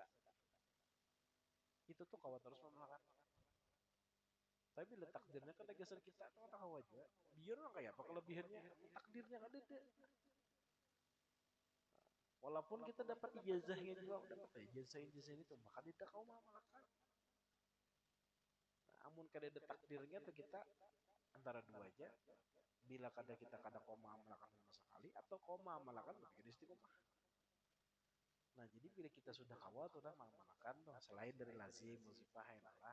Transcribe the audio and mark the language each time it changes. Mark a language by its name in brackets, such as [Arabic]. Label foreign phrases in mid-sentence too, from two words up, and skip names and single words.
[Indonesian] Itu tuh kawan terus amalkan. Tapi bila takdirnya kan dasar kita tuh kan kawan aja. Biar orang kayak apa kelebihannya takdirnya kan ada. Walaupun kita dapat ijazahnya juga dapat ijazah itu maka tidak kau mengamalkan. [Banjar] Nah, amun kada ada takdirnya tuh kita antara dua aja. Bila kada kita kada kau mengamalkan sama sekali atau kau mengamalkan tapi kada istiqomah. [Indonesian] Nah jadi bila kita sudah kawal tuh mengamalkan tuh selain dari lazim, musibah, lah.